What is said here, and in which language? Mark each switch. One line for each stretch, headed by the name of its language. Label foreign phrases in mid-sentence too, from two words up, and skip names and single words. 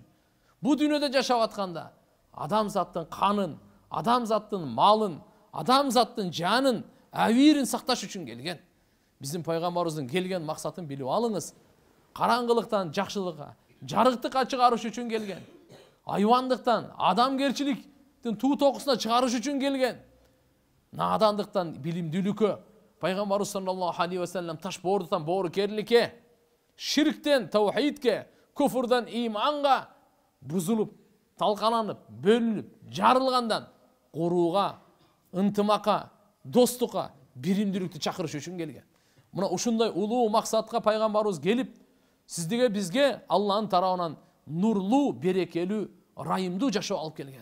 Kyrgyz: Бу дүйнөдө жашап атканда адамзаттын канын, адамзаттын малын, адамзаттын жанын, авирин сакташ үчүн келген. Биздин пайгамбарыбыздын келген максатын билип алыңыз. Караңгылыктан жакшылыкка, жарыктыкка чыгарыш үчүн келген. Айвандыктан, адамгерчиликтин туу токусуна чыгарыш үчүн келген. Надандыктан билимдүүлүккө, пайгамбарыбыз
Arabic: صلى الله عليه وسلم
Kyrgyz: таш боордуктан боорукерликке, ширктен таухидке, күфрдан иманга бузулуп, талкаланып, бөлүнүп, жарылгандан курууга, ынтымакка, достукка, биримдүүлүктү чакырыш үчүн келген. Мына ушундай улуу максатка пайгамбарыбыз келип, сиздерге бизге Алланын тарабынан нурлуу, берекелүү, райымдуу жашоо алып келген.